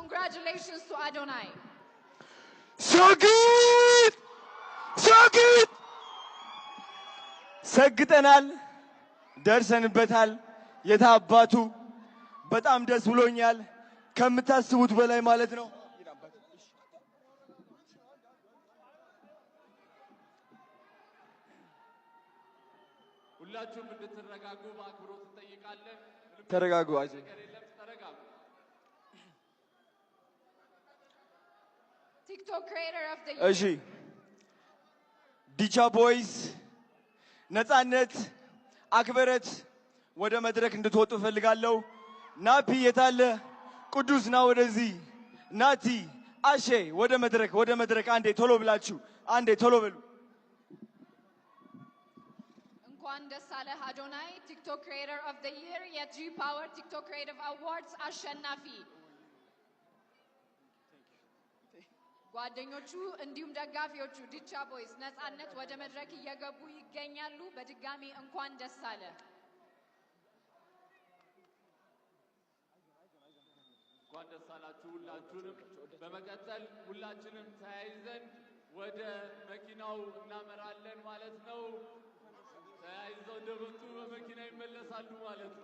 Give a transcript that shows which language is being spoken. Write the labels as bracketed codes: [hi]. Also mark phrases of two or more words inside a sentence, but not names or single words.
[en] Congratulations to Adonai. So good! So good! [am] ሰግጠናል ደርሰንበታል የታባቱ በጣም ደስ ብሎኛል ከምታስቡት በላይ ማለት ነው ሁላችሁም እንድትረጋጉ በአክብሮት እንጠይቃለን ተረጋጉ አይዞ [en] TikTok creator of the year [am] እሺ ዲቻ ቦይስ ነፃነት አክብረት ወደ መድረክ እንድትወጡ ፈልጋለሁ ናፒ የታለ ቅዱስ ና ወደዚህ ናቲ አሼ ወደ መድረክ አንዴ ቶሎ ብላችሁ አንዴ ቶሎ በሉ እንኳን ደስ አለህ አዶናይ [en] TikTok creator of the year [am] የጂ ፓወር [en] TikTok creative awards [am] አሸናፊ ጓደኞቹ እንዲሁም ደጋፊዎቹ ዲቻ ቦይስ ነፃነት ወደ መድረክ እየገቡ ይገኛሉ በድጋሚ እንኳን ደስ አለ እንኳን ደስ አላችሁ ሁላችሁንም በመቀጠል ሁላችንም ተያይዘን ወደ መኪናው እናመራለን ማለት ነው ተያይዘው እንደመጡ በመኪና ይመለሳሉ ማለት ነው